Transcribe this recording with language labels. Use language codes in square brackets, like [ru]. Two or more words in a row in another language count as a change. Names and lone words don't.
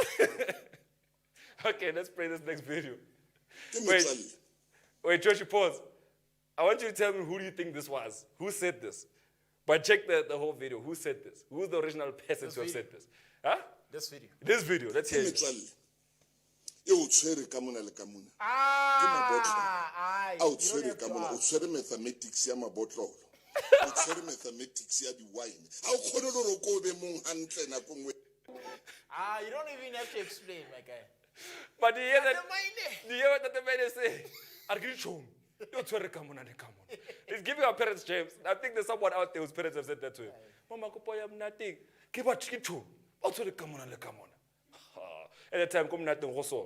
[en] Okay, let's play this next video. Give me Wait, Joshi, pause. I want you to tell me who do you think this was? Who said this? But check the whole video. Who said this? Who's the original person to have said this? Huh? This video. This video. Let's hear it. [nso] You tshwere ka mona le ka mona. Ke mabotlolo. A o tshwere ka mona, o tshwere mathematics ya mabotlolo. O tshwere mathematics ya di-wine. A o kgone gore o ko be mong hantle nako nngwe. [en] You don't even have to explain, my guy. But do you hear what the man is saying? He's giving our parents James. I think there's someone out there whose parents have said that to him. Mama, I'm nothing. Give a chicken to. At the time, come nothing also.